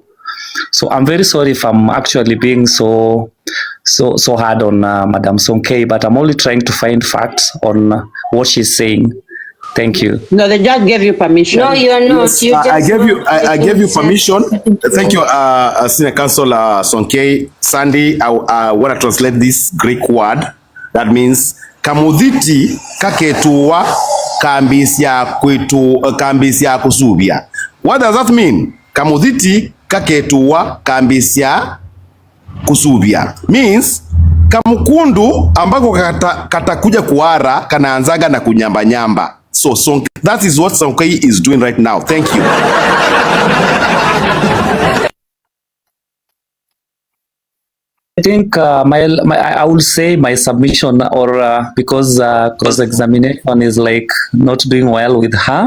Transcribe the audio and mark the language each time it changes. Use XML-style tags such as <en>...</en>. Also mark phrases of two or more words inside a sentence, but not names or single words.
<en>So I'm very sorry if I'm actually being so hard on Madam Sonkei, but I'm only trying to find facts on what she's saying. Thank you. No, the judge gave you permission. No, you are not. Yes, I gave you permission. Thank you, Senior Counsel Sonkei. Sandy, I want to translate this Greek word. That means</en> <sw>kamudhiti kaketuwa kambisia kusubia.</sw> <en>What does that mean?</en> <sw>Kamudhiti kaketuwa kambisia kusubia means kamukundu ambako katakuja kuara kanaanzaga na kunyamba.</sw> <en>So that is what Sonkei is doing right now. Thank you. I think I will say my submission, or because cross-examination is like not doing well with her.</en>